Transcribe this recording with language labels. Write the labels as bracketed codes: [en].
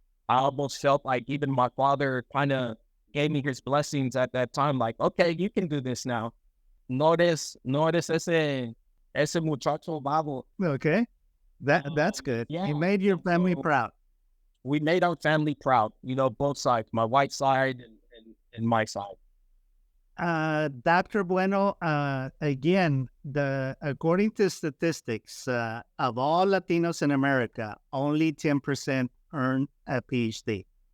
[en] I almost felt like even my father kind of gave me his blessings at that time. Like, okay, you can do this now. [es] No eres ese muchacho vago. [en] Okay, that's good. Yeah. You made your family proud. we made our family proud, both sides, my wife's side and my side. Dr. Bueno, again, according to statistics, of all Latinos in America, only 10% earn a PhD.